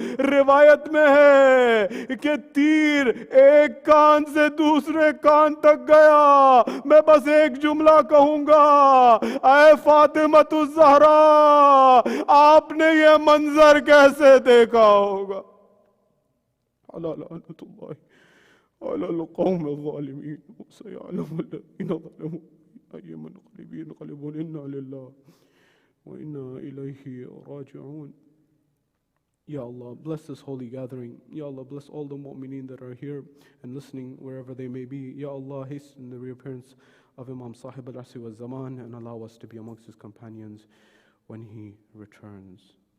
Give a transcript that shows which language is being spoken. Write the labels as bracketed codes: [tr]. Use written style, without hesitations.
[hi] रिवायत में है कि तीर एक कान से दूसरे कान तक गया। मैं बस एक जुमला कहूंगा, ऐ फातिमतुज़ ज़हरा, आपने ये मंजर कैसे देखा होगा? [ar] على لعنة الله على القوم الظالمين وسيعلم الذين ظلموا أي منقلب ينقلبون. إنا لله وإنا إليه راجعون. [en] Ya Allah, bless this holy gathering. Ya Allah, bless all the mu'mineen that are here and listening wherever they may be. Ya Allah, hasten the reappearance of Imam Sahib al-Asri wa Zaman and allow us to be amongst his companions when he returns.